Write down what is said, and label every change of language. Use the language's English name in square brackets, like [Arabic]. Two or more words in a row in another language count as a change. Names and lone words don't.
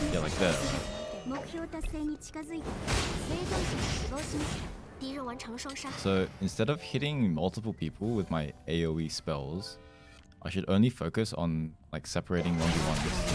[English] like there. [Japanese] 目標達成に近づいた生存者が死亡しました。 [Chinese] 敌人完成了双杀。 [English] So instead of hitting multiple people with my AoE spells, I should only focus on like separating 1v1s.